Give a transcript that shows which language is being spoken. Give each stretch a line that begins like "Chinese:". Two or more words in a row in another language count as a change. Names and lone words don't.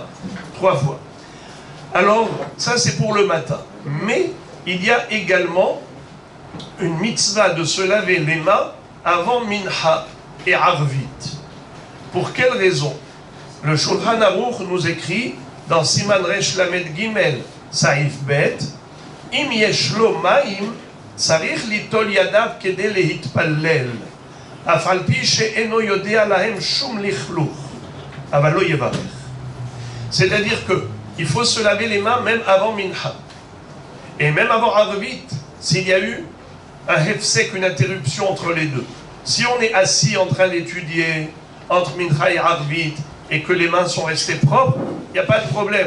French: 3 fois. Alors, ça c'est pour le matin. Mais, il y a également une mitzvah de se laver les mains avant Minha et Arvit. Pour quelle raison? Le Shulchan Aruch nous écrit dans
Hebrew: סימן ריש למד גימל, סעיף בית, אם יש לו מים, צריך ליטול ידיו כדי להתפלל, אף על פי שאינו יודע להם שום לכלוך, אבל לא יברך.
French: C'est-à-dire qu'il faut se laver les mains même avant Minha. Et même avant Arvit, s'il y a eu un hefsek, une interruption entre les deux. Si on est assis en train d'étudier entre Minha et Arvit, et que les mains sont restées propres, il n'y a pas de problème.